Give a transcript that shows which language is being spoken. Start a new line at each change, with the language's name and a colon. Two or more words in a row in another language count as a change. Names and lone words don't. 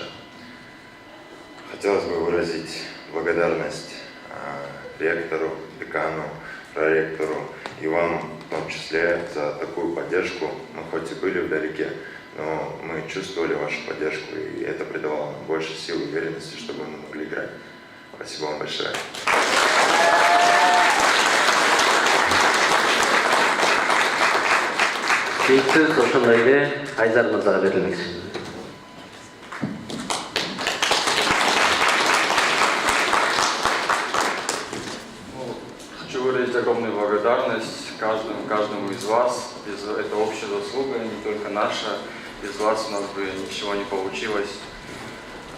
Russian: Хотелось бы выразить благодарность ректору, декану, проректору и вам в том числе за такую поддержку. Мы хоть и были вдалеке, но мы чувствовали вашу поддержку, и это придавало нам больше сил и уверенности, чтобы мы могли играть. Спасибо вам большое.
Kyrgyz: Сөз ошондой эле Айзар мырзага берилмек.
Russian: Хочу выразить огромную благодарность каждому из вас. Это общая заслуга, не только наша. Без вас у нас бы ничего не получилось.